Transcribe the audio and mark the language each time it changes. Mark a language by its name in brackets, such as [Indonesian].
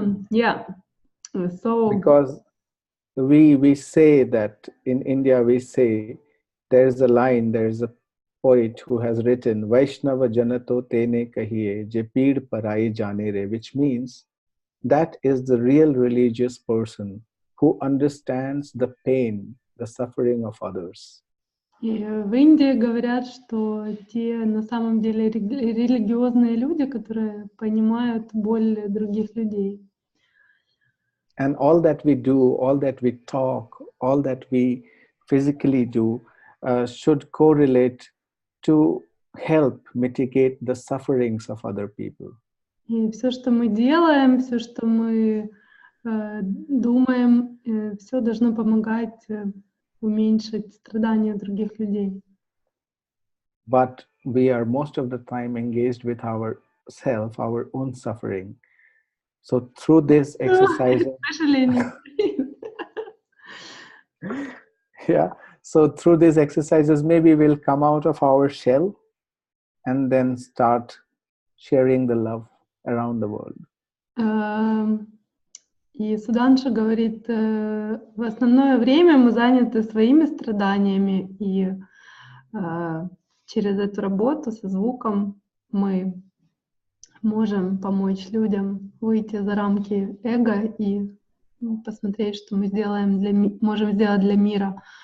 [English] Yeah. So because we say that in India we say there's a line, there's a poet who has written [Gujarati] Vaishnava Janato Tene Kahiye Je Peed Parai Jane Re, [English] which means that is the real religious person who understands the pain, the suffering of others. [Russian] И в Индии говорят, что те на самом деле религиозные люди, которые понимают боль других людей. [English] And all that we do, all that we talk, all that we physically do should correlate to help mitigate the sufferings of other people. [Russian] И все, что мы делаем, все, что мы думаем, все должно помогать уменьшить страдания других людей. [English] But we are most of the time engaged with ourself, our own suffering. So through this exercise, especially in yeah. So through these exercises, maybe we'll come out of our shell and then start sharing the love around the world. [Russian] И Суданша говорит, в основное время мы заняты своими страданиями, и через эту работу со звуком мы можем помочь людям выйти за рамки эго и посмотреть, что мы можем сделать для мира.